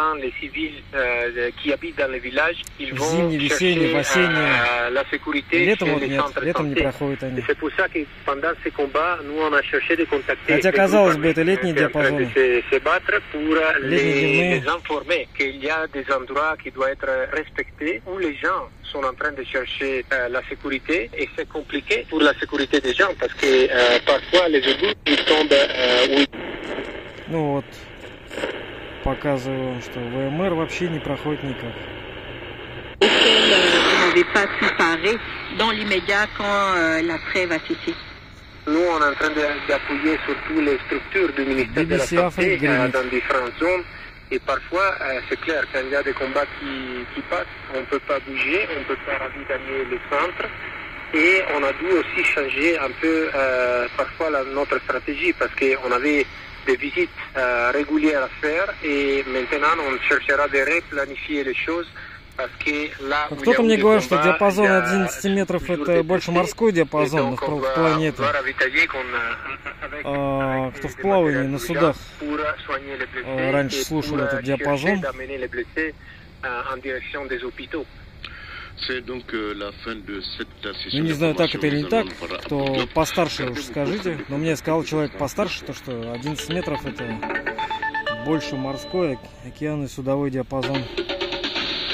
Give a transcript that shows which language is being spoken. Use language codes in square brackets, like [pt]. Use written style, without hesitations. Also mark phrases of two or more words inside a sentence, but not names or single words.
[ru] В зимнее, весеннее, в осеннее. Летом вот нет. Летом не проходят они. Хотя, казалось бы, это летний диапазон. Летние дневные. [fr] Qui doit être respecté, où les gens sont en train de chercher la sécurité et c'est compliqué pour la sécurité des gens parce que parfois les éboueurs ils tombent. [ru] Ну вот, показываю, что ВМР вообще не проходит никак. [fr] Vous n'avez pas pu parer dans l'immédiat quand la trêve a cessé. Nous, on est en train d'appuyer sur toutes les structures du ministère de la Santé dans différentes zones. Et parfois, c'est clair, quand il y a des combats qui passent, on ne peut pas bouger, on ne peut pas ravitailler les centres. Et on a dû aussi changer un peu parfois notre stratégie parce qu'on avait des visites régulières à faire et maintenant on cherchera de replanifier les choses. [ru] Кто-то мне говорит, что диапазон 11 метров это больше морской диапазон, но в планете. Кто в плавании на судах раньше слушал этот диапазон. Ну, не знаю, так это или не так, кто постарше уж скажите, но мне сказал человек постарше, то что 11 метров это больше морской, океан и судовой диапазон.